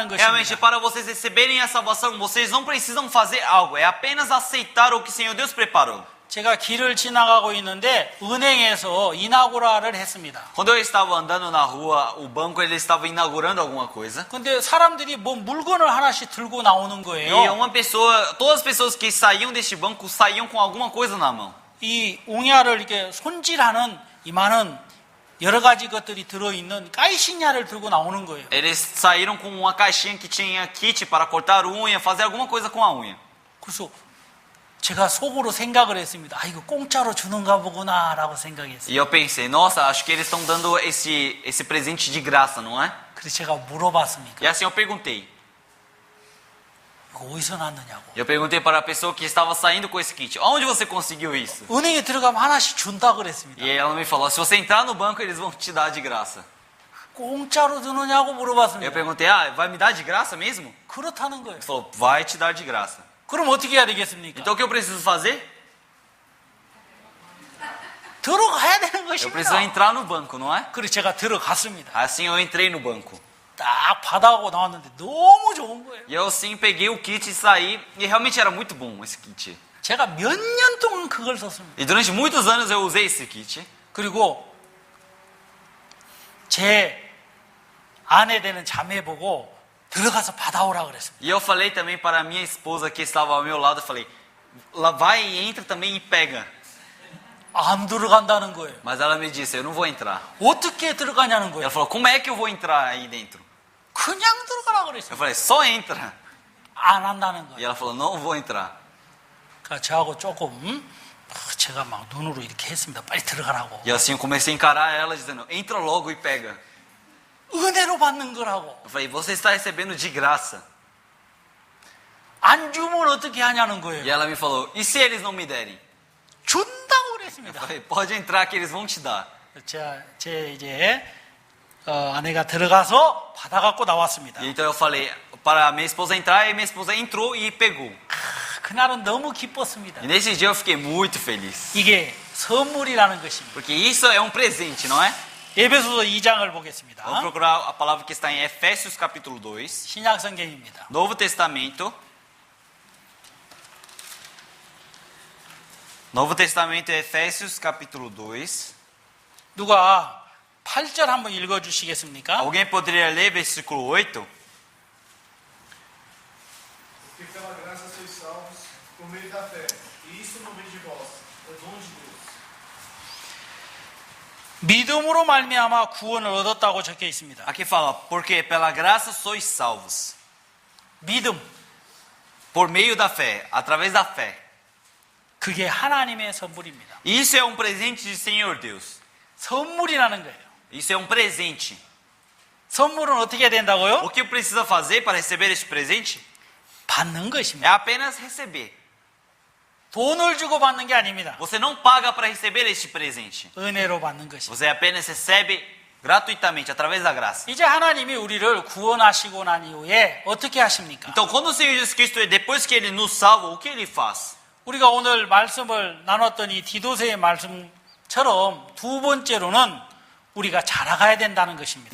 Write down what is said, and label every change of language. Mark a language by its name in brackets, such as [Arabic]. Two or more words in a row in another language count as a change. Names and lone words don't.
[Portuguese] Realmente, [Korean] 것입니다. [Portuguese] para vocês receberem a salvação, vocês não precisam fazer algo. É apenas aceitar o que Senhor Deus preparou. [Korean] 제가 길을 지나가고 있는데 은행에서 이나고라를 했습니다. [Portuguese] Quando eu estava andando na rua, o banco ele estava inaugurando alguma coisa. [Korean] 근데 사람들이 뭐 물건을 하나씩 들고 나오는 [Portuguese] E [Korean] 거예요. [Portuguese] uma pessoa, todas as pessoas que saíam deste banco saíam com alguma coisa na mão. [Korean] 이 옹야를 이렇게 손질하는 이만한 여러 가지 것들이 들어있는 까이신야를 들고 나오는 거예요. [Portuguese] Eles saíram com uma caixinha que tinha kit para cortar unha, fazer alguma coisa com a unha. [Korean] 그래서 제가 속으로 생각을 했습니다. 아, 이거 공짜로 주는가 보구나라고 생각했어요. [Portuguese] E eu pensei, nossa, acho que eles estão dando esse presente de graça, não é? [Korean] 그래서 제가 물어봤습니까? [Portuguese] E assim eu perguntei. [Korean] 이거 어디서 났느냐고. [Portuguese] Eu perguntei para a pessoa que estava saindo com esse kit, onde você conseguiu isso? [Korean] 은행에 들어가면 하나씩 준다 그랬습니다. [Portuguese] E ela me falou, se você entrar no banco, eles vão te dar de graça. [Korean] 공짜로 주느냐고 [Portuguese] Eu [Korean] 물어봤습니다. [Portuguese] perguntei, vai me dar de graça mesmo? [Korean] 그렇다는 거예요. [Portuguese] Ele falou, vai te dar de graça. [Korean] 그럼 어떻게 해야 되겠습니까? [Portuguese] Então o que eu preciso fazer? [Korean] 들어가야 되는 [Portuguese] Eu preciso [Korean] 것입니다. [Portuguese] entrar no banco, não é? [Korean] 그래서 제가 들어갔습니다. [Portuguese] Assim eu entrei no banco. [Korean] 딱 받아가고 나왔는데 너무 좋은 거예요. [Portuguese] E eu sim peguei o kit e saí, e realmente era muito bom esse kit. [Korean] 제가 몇 년 동안 그걸 썼습니다. [Portuguese] E durante muitos anos eu usei esse kit. [Korean] 그리고 제 아내 되는 자매 보고 들어가서 받아오라 그랬습니다. [Portuguese] E eu falei também para a minha esposa que estava ao meu lado, eu falei, lá vai e entra também e pega. [Korean] 안 들어간다는 거예요. [Portuguese] Mas ela me disse, eu não vou entrar. [Korean] 어떻게 들어가냐는 거예요. [Portuguese] Ela falou, como é que eu vou entrar aí dentro? [Korean] 그냥 들어가라 [Portuguese] Eu [Korean] 그랬어요. [Portuguese] falei, só entra. [Korean] 안 한다는 [Portuguese] E [Korean] 거예요. [Portuguese] ela falou, não vou entrar. [Korean] 그러니까 저하고 조금 제가 막 눈으로 이렇게 했습니다. 빨리 들어가라고. [Portuguese] E assim eu comecei a encarar ela dizendo, entra logo e pega. [Korean] 은혜로 받는 거라고. [Portuguese] Eu falei, você está recebendo de graça. [Korean] 안 주면 어떻게 하냐는 [Portuguese] E [Korean] 거예요. [Portuguese] ela me falou, e se eles não me derem? [Korean] 준다고 [Portuguese] Eu [Korean] 그랬습니다. [Portuguese] falei, pode entrar que eles vão te dar. [Korean] 제 이제 아내가 들어가서 받아갖고 나왔습니다. [Portuguese] E então eu falei para a minha esposa entrar, e minha esposa entrou e pegou. [Korean] 그날은 너무 기뻤습니다. [Portuguese] E nesse dia eu fiquei muito feliz. [Korean] 이게 선물이라는 것입니다. [Portuguese] Porque isso é um presente, não é? [Korean] 에베소서 2장을 보겠습니다. [Portuguese] Vamos procurar a palavra que está em Efésios capítulo 2, [Korean] 신약 성경입니다. [Portuguese] Novo Testamento. Novo Testamento, Efésios capítulo 2. [Korean] 누가 8절 한번 읽어주시겠습니까? [Portuguese] Alguém poderia ler versículo 8? Porque pela graça sois salvos por meio da fé. E isso não vem de vós, é dom de Deus. [Korean] 믿음으로 말미암아 구원을 얻었다고 적혀 있습니다. [Portuguese] Aqui fala, porque pela graça sois salvos. [Korean] 믿음, [Portuguese] Por meio da fé, através da fé. [Korean] 그게 하나님의 선물입니다. [Portuguese] Isso é um presente de Senhor Deus. [Korean] 선물이라는 거예요. [Portuguese] Isso é um presente. [Korean] 선물은 어떻게 해야 된다고요? [Portuguese] O que precisa fazer para receber este presente? [Korean] 받는 [Portuguese] É [Korean] 것입니다. [Portuguese] apenas receber. [Korean] 돈을 주고 받는 게 아닙니다. [Portuguese] Você não paga para receber este presente. [Korean] 은혜로 받는 것입니다. [Portuguese] Você apenas recebe gratuitamente, através da graça. [Korean] 이제 하나님이 우리를 구원하시고 난 이후에 어떻게 하십니까? [Portuguese] Então, quando o Senhor Jesus Cristo, depois que Ele nos salva, o que Ele faz? [Korean] 우리가 오늘 말씀을 나눴던 이 디도서의 말씀처럼 두 번째로는 우리가 자라가야 된다는 것입니다.